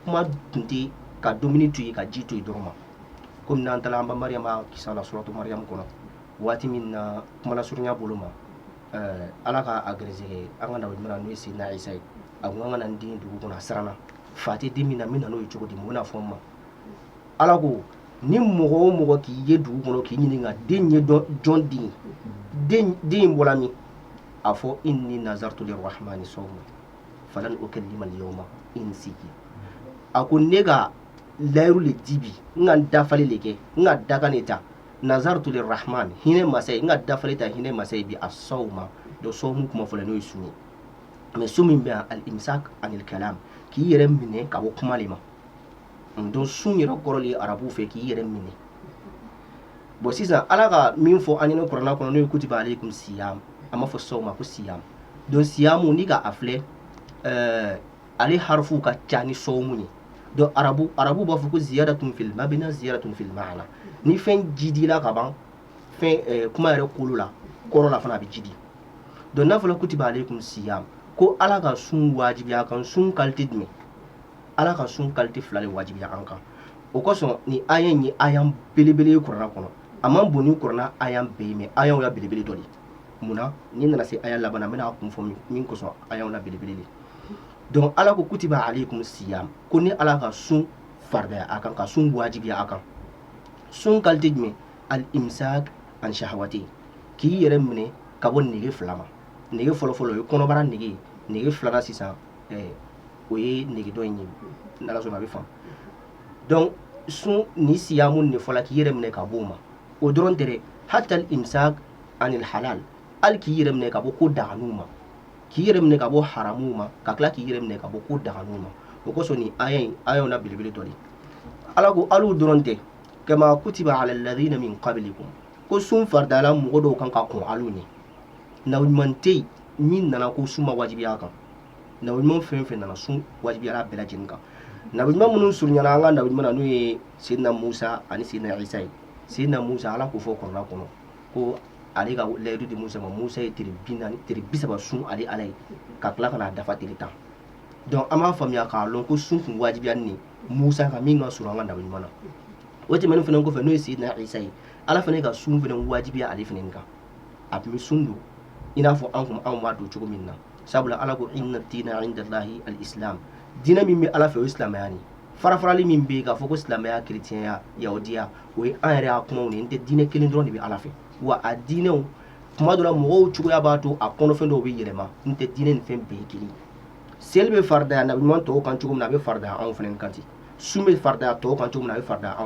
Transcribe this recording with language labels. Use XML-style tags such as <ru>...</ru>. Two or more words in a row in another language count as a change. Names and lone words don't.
<bm>kuma tun tɛ ka dumuni to yen ka ji to yen dɔrɔn ma komi n'an taara an ba mariyama kisa la suratu mariyamu kɔnɔ waati min na kuma lasurunya bolo ma ala ka a gɛrɛsɛgɛ an ka nabiɲuman n'o ye seyidina isa ye a ko an ka na n den dugu kɔnɔ a siranna fa tɛ den min na min na n'o ye cogo di mun bɛna fɔ n ma ala ko ni mɔgɔ o mɔgɔ k'i ye dugu kɔnɔ k'i ɲininka den ye jɔn den in bɔla min a fɔ</bm> <ar>إني نذرت للرحمن صوما فلن أكلم اليوم إنسيا</ar> <bm>a ko ne ka layiru le di bi n ka dafali le kɛ n ka dakan ne ta</bm> <ar>نذرت للرحمن</ar> <bm>hinɛ masa ye n ka dafali ta hinɛ masa ye bi a sawma donc sawmu kuma fɔlɔ n'o ye sun ye mais sun min bɛ</bm> <ar>الإمساك عن الكلام</ar> <bm>k'i yɛrɛ minɛ ka bɔ kuma le ma donc sun yɛrɛ kɔrɔ le arabu fɛ k'i yɛrɛ minɛ bon sisan ala ka min fɔ an ɲɛna kuranna kɔnɔ n'o ye</bm> <ar>كتب عليكم الصيام</ar> <bm>a ma fɔ sawma ko siyam donc siyamu ni ka a filɛ ale harfu ka ca ni sawmu ye donc arabu b'a fɔ ko</bm> <ar>زيادة في المبنى زيادة في المعنى</ar> <bm>ni fɛn jidila ka ban fɛn kuma yɛrɛ kolo la kɔrɔ la fana a bɛ jidi donc n'a fɔra</bm> <ar>كتب عليكم الصيام</ar> <bm>ko ala ka sun wajibiya kan sun qualité jumɛn ala ka sun qualité fila de wajibiya an kan o kosɔn ni aya in ye aya belebele ye kuranna kɔnɔ a man bon ni kuranna aya bɛɛ ye mais ayaw ya belebele dɔ de munna ni nana se aya laban na n bɛna kun fɔ min kosɔn ayaw na belebele de donc ala ko</bm> <ar>كتب عليكم الصيام</ar> <bm>ko ni ala ka sun faridaya a kan ka sun wajibiya a kan sun qualité jumɛn</bm> <ar>الإمساك عن الشهوات</ar> <bm>k'i yɛrɛ minɛ ka bɔ nege fila ma nege fɔlɔfɔlɔ o ye kɔnɔbara nege nege filanan sisan o ye nege dɔ in ye n'ala sɔnna a bɛ faamu donc sun ni siyamu ne fɔla k'i yɛrɛ minɛ ka bɔ o ma o dɔrɔn tɛ dɛ</bm> <ar>حتى الإمساك عن الحلال</ar> <bm>hali k'i yɛrɛ minɛ ka bɔ ko daganiw ma k'i yɛrɛ minɛ ka bɔ haramuw ma ka tila k'i yɛrɛ minɛ ka bɔ ko daganiw ma o kosɔn nin ayaw na belebele dɔ de ala ko alu dɔrɔn tɛ kama</bm> <ar>كتب على الذين من قبلكم</ar> <bm>ko sun faridala mɔgɔ dɔw kan ka kɔn alu ɲɛ nabiɲuman tɛ yen min nana ko sun ma wajibiya kan nabiɲuman fɛn fɛn nana sun wajibiyala bɛɛ lajɛlen kan nabiɲuman minnu surunyana an ka nabiɲuman na n'o ye seyidina musa ani seyidina isa ye seyidina musa ala k'o fɔ kɔrɔna kɔnɔ ko ale ka layidu di musa ma musa ye tile 30 sun ale ala ye ka tila ka n'a dafa tile 10 donc an b'a faamuya k'a lɔn ko sun tun wajibiya ni musa ka min ka surun an ka nabiɲuman na o tɛmɛnen fana kɔfɛ n'o ye seyidina isa ye ala fana ka sun fana wajibiya ale fana kan a tun bɛ sun don i n'a fɔ anw b'a don cogo min na sabula ala ko</bm> <ar>إن الدين عند الله الإسلام</ar> <bm>diinɛ min bɛ ala fɛ o ye silamɛya ni farafarali min bɛ yen k'a fɔ ko silamɛya kerecɛnya yahudiya o ye an yɛrɛ y'a kumaw de n tɛ diinɛ kelen dɔrɔn de bɛ ala fɛ wa a diinɛw tuma dɔ la mɔgɔw cogoya b'a to a kɔnɔfɛn dɔw bɛ yɛlɛma n tɛ diinɛ nin fɛn bɛɛ ye kelen seli bɛ faridaya nabiɲuman tɔw kan cogo min na a bɛ faridaya anw fana kan ten sun bɛ faridaya tɔw kan cogo min na a bɛ faridaya anw</bm>